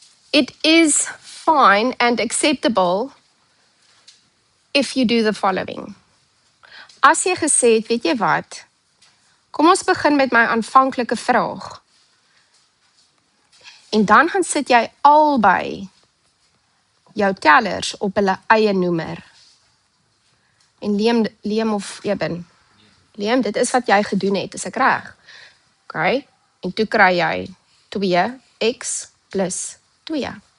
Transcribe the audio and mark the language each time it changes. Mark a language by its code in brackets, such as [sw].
[en] It is fine and acceptable if you do the following. [af] As jy gesê het, weet jy wat? Kom ons begin met my aanvanklike vraag. En dan gaan sit jy albei jou tellers op hulle eie noemer. En Liam of Eben. Liam, dit is wat jy gedoen het, is ek reg? Okay. En toe kry jy 2x plus 2.